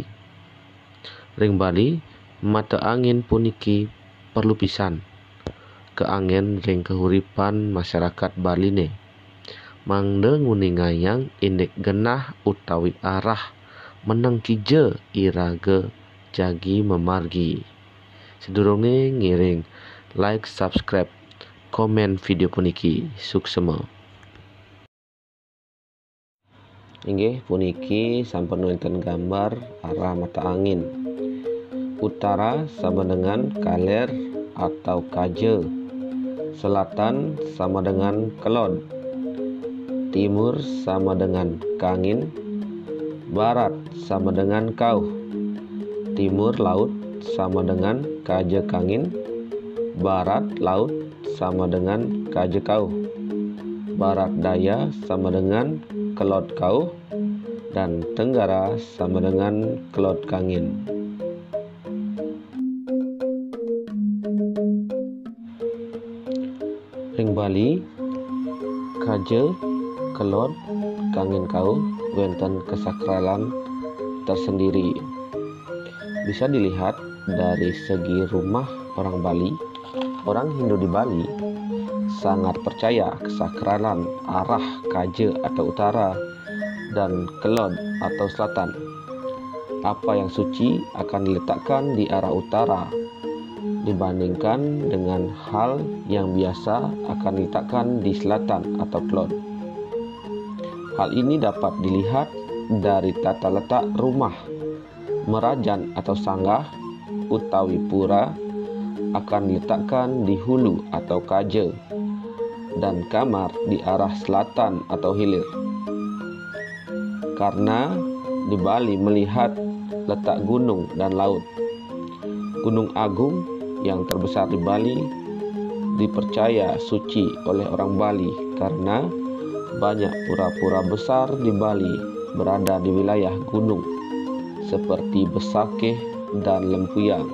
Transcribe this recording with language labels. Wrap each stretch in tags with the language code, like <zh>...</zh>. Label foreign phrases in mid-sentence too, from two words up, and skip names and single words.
<ban>Ring Bali mata angin puniki perlu pisan ke angin ring kehuripan masyarakat Bali ne. Mangde nguningayang indik genah utawi arah meneng kije iraga jagi memargi. Sedurunge ngiring like, subscribe, komen video puniki suksema. Inggih puniki sampun wonten gambar arah mata angin.</ban> <id>Utara sama dengan kaler atau kaje. Selatan sama dengan kelon. Timur sama dengan kangin. Barat sama dengan kauh. Timur laut sama dengan kaje kangin. Barat laut sama dengan kaje kauh. Barat daya sama dengan kelot kauh. Dan tenggara sama dengan kelot kangin.</id> <ban>Ring Bali kaje kelot kangin kauh wonten kesakralan tersendiri.</ban> <id>Bisa dilihat dari segi rumah orang Bali. Orang Hindu di Bali sangat percaya kesakralan arah kaje atau utara dan kelon atau selatan. Apa yang suci akan diletakkan di arah utara dibandingkan dengan hal yang biasa akan diletakkan di selatan atau kelon. Hal ini dapat dilihat dari tata letak rumah, merajan atau sanggah utawi pura akan diletakkan di hulu atau kaje dan kamar di arah selatan atau hilir. Karena di Bali melihat letak gunung dan laut. Gunung Agung yang terbesar di Bali dipercaya suci oleh orang Bali karena banyak pura-pura besar di Bali berada di wilayah gunung seperti Besakeh dan Lempuyang.</id>